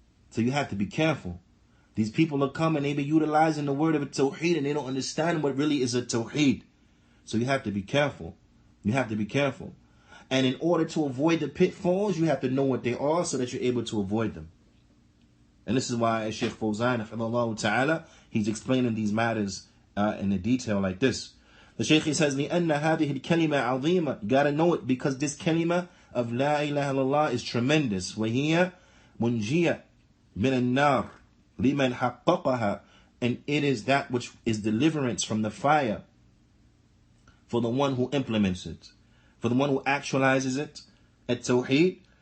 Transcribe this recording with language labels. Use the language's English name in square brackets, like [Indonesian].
[English] So you have to be careful. These people are coming, they be utilizing the word of a Tawheed, and they don't understand what really is a Tawheed. So you have to be careful. You have to be careful. And in order to avoid the pitfalls, you have to know what they are so that you're able to avoid them. And this is why Shaykh Fawzan, ta'ala, he's explaining these matters in a detail like this. The Shaykh says, [Arabic] لِأَنَّ هَذِهِ الْكَلِمَةَ عَظِيمَةً. [English] You got to know it because this kalima of La ilaha illallah is tremendous. [Arabic] وَهِيَ مُنْجِيَةً مِنَ النَّارِ لِمَنْ حَقَّقَهَا. [English] And it is that which is deliverance from the fire for the one who implements it, for the one who actualizes it at Tawheed.